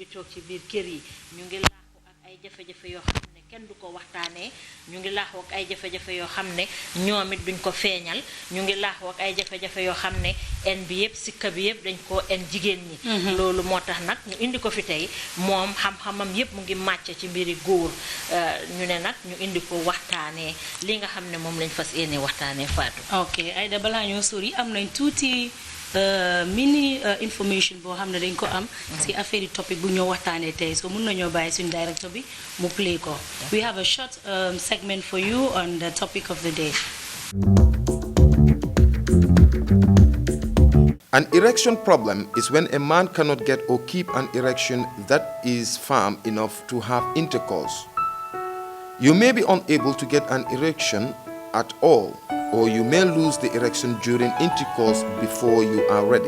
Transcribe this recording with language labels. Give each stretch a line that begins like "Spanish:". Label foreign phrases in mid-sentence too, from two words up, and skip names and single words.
Wolof: tok ci biir kër yi ñu ngi laaxu ak ay jafé-jafé yo xamné kenn du ko waxtaane ñu ngi laaxu ak ay jafé-jafé yo xamné ñoomit duñ ko feeñal ñu ngi laaxu ak ay jafé-jafé yo xamné en bi yépp sikka bi yépp dañ ko en jigéen ñi loolu motax nak ñu indi ko fi tay mom xam-xamam yépp mu ngi màcc ci mbiri góor ñu ne nak ñu indi ko waxtaane li nga xamné mom lañ fas yéene waxtaane Fatou. Ok, Aida bala ñoo sori am nañ tuuti
English: mini information
Wolof: boo xam ne dañ ko am ci affaire yi topic bu ñoo waxtaanee tey so mun nañoo bàyyi suñu director bi mu play ko.
English: We have a short segment for you on the topic of the day. An erection problem is when a man cannot get or keep an erection that is firm enough to have intercourse. You may be unable to get an erection at all, or you may lose the erection during intercourse before you are ready.